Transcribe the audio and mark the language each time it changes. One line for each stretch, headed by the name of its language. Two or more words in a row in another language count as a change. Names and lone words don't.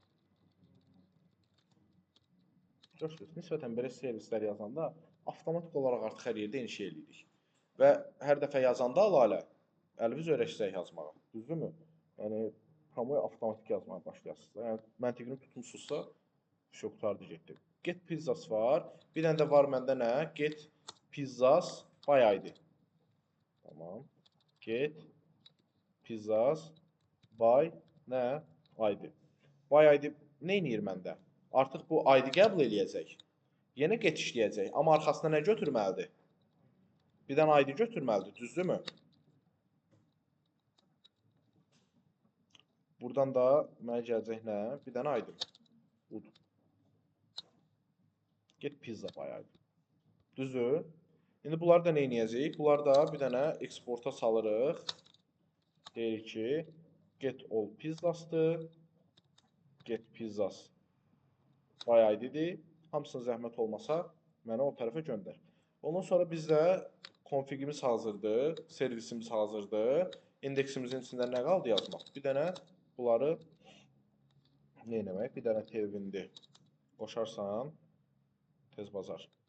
Azerbaijani: Görürsünüz, nisbətən belə servislər yazanda avtomatik olaraq artıq hər yerdə eyni şey eləyirik. Və hər dəfə yazanda Lalə, əliniz öyrəşsək yazmağa. Düzdürmü? Yəni, promoya avtomatik yazmağa başlayasınız. Yəni, məntiqini tutmuşsunuzsa, şey qutardı getdi.
English: Get pizzas
Azerbaijani: var. Bir dənə də var məndə nə?
English: Get pizzas by ID. Tamam. Get pizzas by nə? ID. By ID
Azerbaijani: nə edir məndə? Artıq bu ID qəbul eləyəcək. Yenə get işləyəcək. Amma arxasına nə götürməlidir? Bir dənə ID götürməlidir, düzdürmü? Buradan da mənə gələcək nə? Bir dənə ID. Budur.
English: Get pizza by ID.
Azerbaijani: Düzdür? İndi bunları da nə edəcəyik? Bunları da bir dənə exporta salırıq. Deyirik ki,
English: get all pizzasdır. Get pizzas by ID-dir.
Azerbaijani: Hamısına zəhmət olmasa, mənə o tərəfə göndər. Ondan sonra bizdə konfigimiz hazırdır, servisimiz hazırdır. İndeksimizin içində nə qaldı yazmaq? Bir dənə bunları nə etmək? Bir dənə tailwind'i qoşarsan, tez bazar.